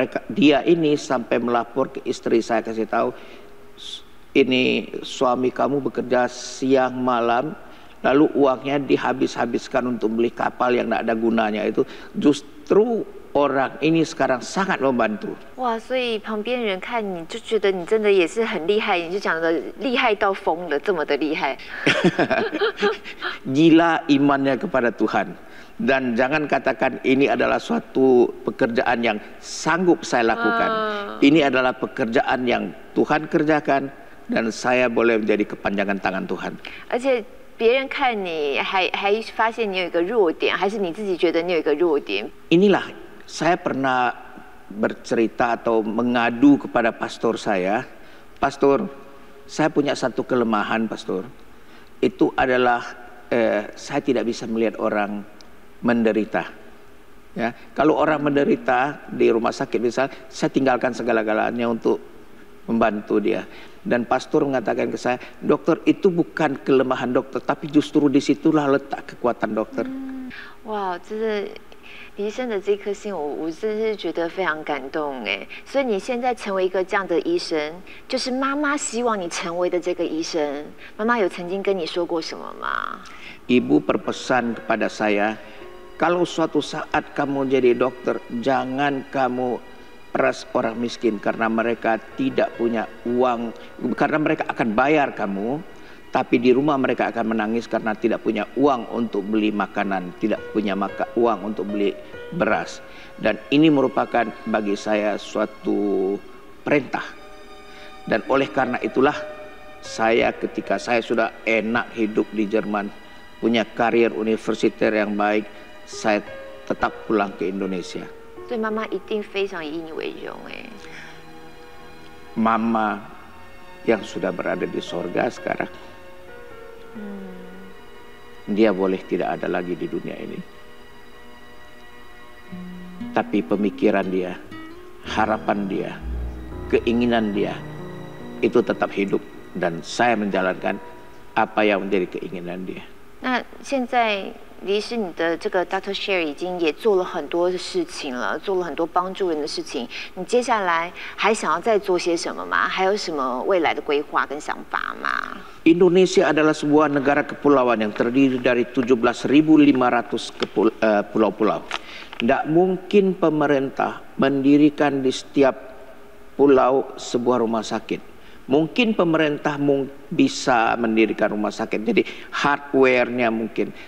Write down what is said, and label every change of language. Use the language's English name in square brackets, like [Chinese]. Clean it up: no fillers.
[Indonesian] Dia ini sampai melapor ke istri saya, kasih tahu, ini suami kamu bekerja siang malam, lalu uangnya dihabis-habiskan untuk beli kapal yang tidak ada gunanya itu. Justru orang ini sekarang sangat membantu. [Chinese] 哇，所以旁边人看你就觉得你真的也是很厉害，你就讲的厉害到疯了，这么的厉害。 [Indonesian] Gila imannya kepada Tuhan. Dan jangan katakan ini adalah suatu pekerjaan yang sanggup saya lakukan. Ini adalah pekerjaan yang Tuhan kerjakan dan saya boleh menjadi kepanjangan tangan Tuhan. [Chinese] 而且别人看你还发现你有一个弱点，还是你自己觉得你有一个弱点？ [Indonesian] Inilah saya pernah bercerita atau mengadu kepada pastor saya. Pastor, saya punya satu kelemahan, pastor. Itu adalah saya tidak bisa melihat orang menderita. Ya, kalau orang menderita di rumah sakit misalnya, saya tinggalkan segala-galanya untuk membantu dia. Dan pastor mengatakan ke saya, dokter, itu bukan kelemahan dokter, tapi justru disitulah letak kekuatan dokter. [Chinese] 哇，真的，李医生的这颗心，我真是觉得非常感动哎。所以你现在成为一个这样的医生，就是妈妈希望你成为的这个医生。妈妈有曾经跟你说过什么吗？ [Indonesian] Ibu berpesan kepada saya, kalau suatu saat kamu jadi dokter, jangan kamu peras orang miskin karena mereka tidak punya uang, karena mereka akan bayar kamu, tapi di rumah mereka akan menangis karena tidak punya uang untuk beli makanan, tidak punya uang untuk beli beras. Dan ini merupakan bagi saya suatu perintah. Dan oleh karena itulah saya ketika saya sudah enak hidup di Jerman, punya karier universiter yang baik, saya tetap pulang ke Indonesia. [Chinese] 所以妈妈一定非常以你为荣哎。 [Indonesian] Mama yang sudah berada di sorga sekarang, dia boleh tidak ada lagi di dunia ini. Tapi pemikiran dia, harapan dia, keinginan dia, itu tetap hidup. Dan saya menjalankan apa yang menjadi keinginan dia. [Chinese] 那现在李医师，你的这个 Dr. Sherry 已经也做了很多的事情了，做了很多帮助人的事情。你接下来还想要再做些什么吗？还有什么未来的规划跟想法吗？ [Indonesian] Indonesia adalah sebuah negara kepulauan yang terdiri dari 17.500 pulau-pulau. Tidak mungkin pemerintah mendirikan di setiap pulau sebuah rumah sakit. Mungkin pemerintah bisa mendirikan rumah sakit, jadi hardware-nya mungkin.